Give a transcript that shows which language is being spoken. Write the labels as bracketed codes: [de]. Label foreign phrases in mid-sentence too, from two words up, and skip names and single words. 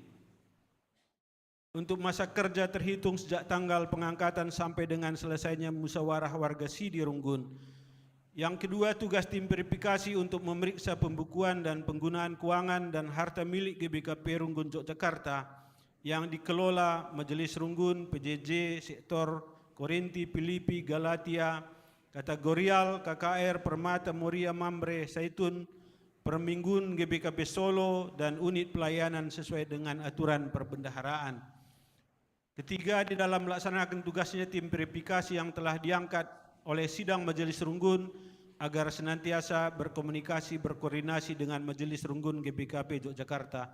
[id] Untuk masa kerja terhitung sejak tanggal pengangkatan sampai dengan selesainya musyawarah warga Sidi Runggun. Yang kedua, tugas tim verifikasi untuk memeriksa pembukuan dan penggunaan keuangan dan harta milik GBK Runggun Yogyakarta yang dikelola Majelis Runggun, PJJ, Sektor Korinti, Filipi, Galatia, Kategorial, KKR, Permata, Moria, Mambre, Saitun, Perminggun, GBKP Solo, dan unit pelayanan sesuai dengan aturan perbendaharaan. Ketiga, di dalam melaksanakan tugasnya tim verifikasi yang telah diangkat oleh sidang Majelis Runggun agar senantiasa berkomunikasi, berkoordinasi dengan Majelis Runggun GBKP Yogyakarta.